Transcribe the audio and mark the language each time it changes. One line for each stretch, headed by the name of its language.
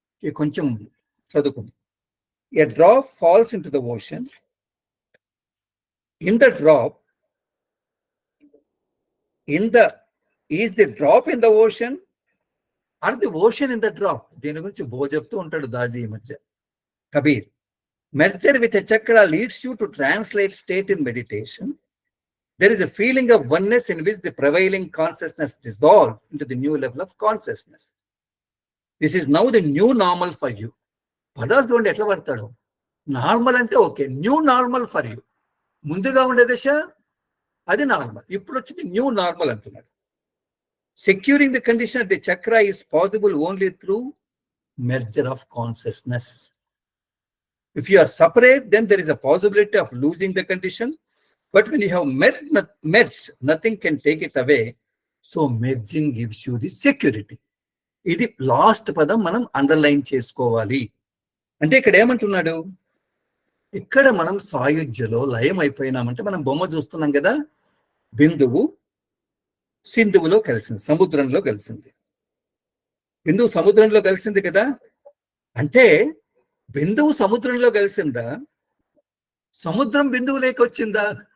Telugu: కొంచెం చదువుకుంది.
English: A drop falls into the ocean. In the drop is the drop in the ocean or the ocean in the drop?
Telugu: దీని గురించి చెప్తూ ఉంటాడు దాజీ ఈ మధ్య, Kabir.
English: Merger with a chakra leads you to translate state in meditation. There is a feeling of oneness in which the prevailing consciousness dissolves into the new level of consciousness. This is now the new normal for you.
Telugu: పదాలు చూడండి ఎట్లా పడతాడు. Normal అంటే okay,
English: New normal for you.
Telugu: ముందుగా ఉండే దశ అది normal, ఇప్పుడు వచ్చింది న్యూ నార్మల్ అంటున్నాడు.
English: Securing the condition of the chakra is possible only through merger of consciousness. If you are separate, then there is a possibility of losing the condition. But when you have merged, nothing can take it away. So merging gives you the security.
Telugu: ఇది last పదం మనం underline చేసుకోవాలి. అంటే ఇక్కడ ఏమంటున్నాడు, ఇక్కడ మనం సాయుధ్యలో లయం అయిపోయినామంటే మనం బొమ్మ చూస్తున్నాం కదా, బిందువు సింధువులో కలిసింది, సముద్రంలో కలిసింది. బిందువు సముద్రంలో కలిసింది కదా, అంటే బిందువు సముద్రంలో కలిసిందా, సముద్రం బిందువు లేక వచ్చిందా?